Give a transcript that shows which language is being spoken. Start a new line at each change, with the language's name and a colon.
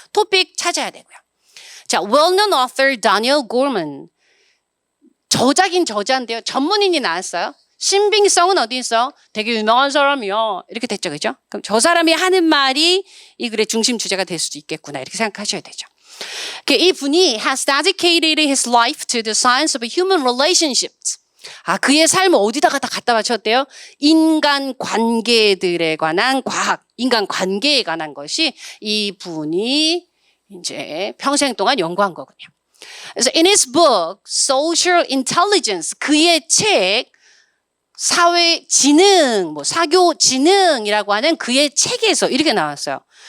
Korean: 토픽 찾아야 되고요. 자,
English: well-known author
Korean: Daniel Goleman. 저자긴 저자인데요. 전문인이 나왔어요. 신빙성은 어디 있어? 되게 유명한 사람이요. 이렇게 됐죠, 그죠? 그럼 저 사람이 하는 말이 이 글의 중심 주제가 될 수도 있겠구나 이렇게 생각하셔야 되죠. 이 분이
English: has dedicated his life to the science of human relationships.
Korean: 그의 삶을 어디다가 다 갖다 바쳤대요? 인간 관계들에 관한 과학, 인간 관계에 관한 것이 이 분이 이제 평생 동안 연구한 거군요. 그래서
English: in his book,
Korean: Social Intelligence, 그의 책, 사회지능, 사교지능이라고 하는 그의 책에서 이렇게 나왔어요.